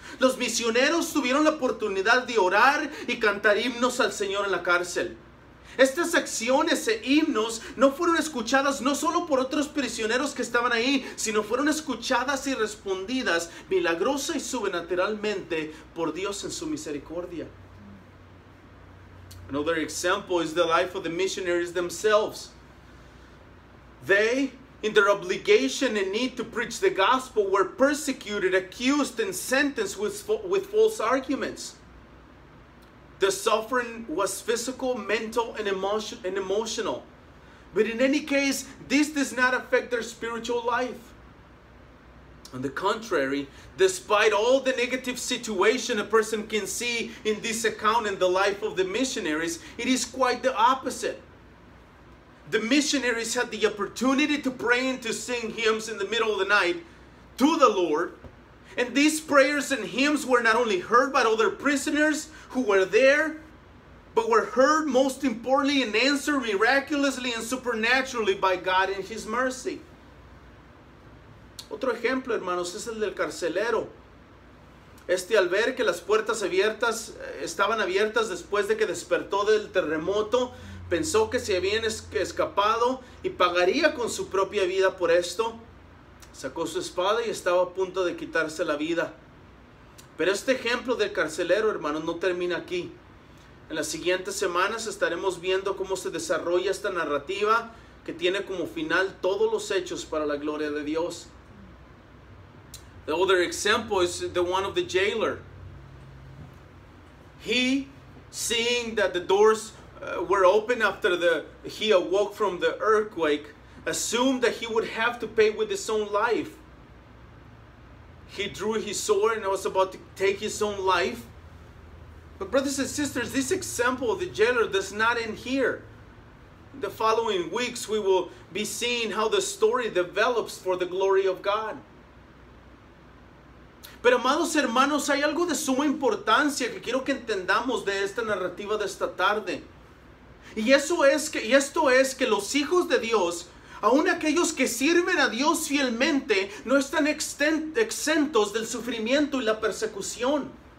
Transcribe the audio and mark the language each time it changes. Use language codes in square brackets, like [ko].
[es] Los misioneros tuvieron la oportunidad de orar y cantar himnos al Señor en la cárcel. Estas acciones e himnos no fueron escuchadas no solo por otros prisioneros que estaban ahí, sino fueron escuchadas y respondidas milagrosa y sobrenaturalmente por Dios en su misericordia. [en] Another example is the life of the missionaries themselves. They, in their obligation and need to preach the gospel, were persecuted, accused, and sentenced with false arguments. The suffering was physical, mental, and emotional. But in any case, this does not affect their spiritual life. On the contrary, despite all the negative situation a person can see in this account in the life of the missionaries, it is quite the opposite. The missionaries had the opportunity to pray and to sing hymns in the middle of the night to the Lord. And these prayers and hymns were not only heard by other prisoners who were there, but were heard most importantly and answered miraculously and supernaturally by God in His mercy. [es] Otro ejemplo, hermanos, es el del carcelero. Al ver que las puertas estaban abiertas después de que despertó del terremoto, pensó que se habían escapado y pagaría con su propia vida por esto. Sacó su espada y estaba a punto de quitarse la vida. Pero este ejemplo del carcelero, hermanos, no termina aquí. En las siguientes semanas estaremos viendo cómo se desarrolla esta narrativa que tiene como final todos los hechos para la gloria de Dios. [en] The other example is the one of the jailer. He, seeing that the doors were open after he awoke from the earthquake, assumed that he would have to pay with his own life. He drew his sword and was about to take his own life. But brothers and sisters, this example of the jailer does not end here. In the following weeks, we will be seeing how the story develops for the glory of God. [es] Pero amados hermanos, hay algo de suma importancia que quiero que entendamos de esta narrativa de esta tarde. Y esto es que los hijos de Dios, aun aquellos que sirven a Dios fielmente, no están exentos del sufrimiento y la persecución.